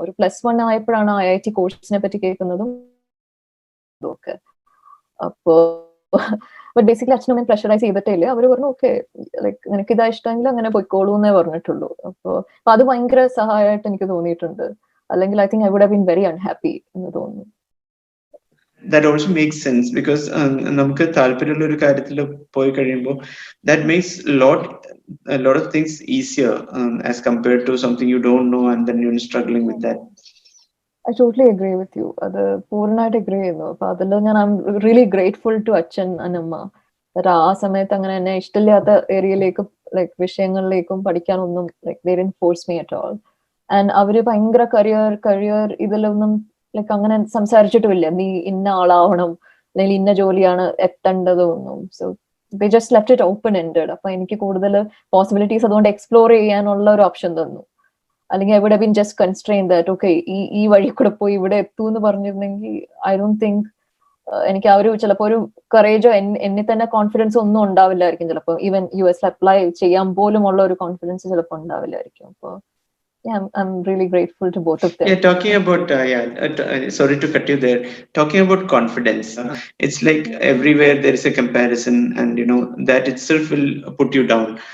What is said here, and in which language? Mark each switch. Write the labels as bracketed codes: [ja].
[ml] ഒരു +1 ആയപ്പോഴാണ് IIT കോഴ്സിനെ പറ്റി കേൾക്കുന്നതും ഒക്കെ. അപ്പോ ബട്ട് ബേസിക്കലി അച്ഛനും അമ്മയും പ്രഷറൈസ് ചെയ്തിട്ടേ ഇല്ല. അവര് പറഞ്ഞു ഓക്കെ ലൈക്ക് നിനക്ക് ഇതാ ഇഷ്ടമെങ്കിൽ അങ്ങനെ പോയിക്കോളൂ എന്നേ പറഞ്ഞിട്ടുള്ളൂ. അപ്പൊ അത് ഭയങ്കര സഹായമായിട്ട് എനിക്ക് തോന്നിയിട്ടുണ്ട്. അല്ലെങ്കിൽ [en] I think I would have been very unhappy [ml] എന്ന് തോന്നുന്നു. [en] That also makes sense because [ml] നമുക്ക് താല്പര്യമുള്ള ഒരു കാര്യത്തിൽ പോയി കഴിയുമ്പോൾ [en] that makes a lot of things easier as compared to something you don't know and then you're struggling with that. I totally agree with you. [ml] അത് പൂർണ്ണമായിട്ട് അഗ്രി ചെയ്യുന്നു. അപ്പൊ അതിൽ ഞാൻ [en] I am really grateful to [ml] അച്ഛൻ and അമ്മ. ആ സമയത്ത് അങ്ങനെ എന്നെ ഇഷ്ടമില്ലാത്ത ഏരിയയിലേക്കും ലൈക് വിഷയങ്ങളിലേക്കും പഠിക്കാനൊന്നും like [en] they didn't force me at all. [ml] And അവര് ഭയങ്കര കരിയർ ഇതിലൊന്നും ലൈക്ക് അങ്ങനെ സംസാരിച്ചിട്ടുമില്ല, നീ ഇന്ന ആളാവണം അല്ലെങ്കിൽ ഇന്ന ജോലിയാണ് എത്തേണ്ടതൊന്നും. [en] So they just left it open ended. [ml] അപ്പൊ എനിക്ക് കൂടുതൽ പോസിബിലിറ്റീസ് അതുകൊണ്ട് എക്സ്പ്ലോർ ചെയ്യാനുള്ള ഒരു ഓപ്ഷൻ തന്നു. അല്ലെങ്കിൽ [en] I would have been just constrained that okay [ml] ഈ വഴി കൂടെ പോയി ഇവിടെ എത്തൂ എന്ന് പറഞ്ഞിരുന്നെങ്കിൽ [en] I don't think [ml] എനിക്ക് ആ ഒരു ചിലപ്പോൾ ഒരു കറേജോ എന്നിൽ തന്നെ കോൺഫിഡൻസ് ഒന്നും ഉണ്ടാവില്ലായിരിക്കും. ചിലപ്പോൾ ഈവൻ US അപ്ലൈ ചെയ്യാൻ പോലും ഉള്ള ഒരു കോൺഫിഡൻസ് ചിലപ്പോൾ ഉണ്ടാവില്ലായിരിക്കും. [en] അപ്പൊ yeah, I'm really grateful to both of them. Yeah, talking about sorry to cut you there. Talking about confidence, it's like everywhere there is a comparison, and that itself will put you down.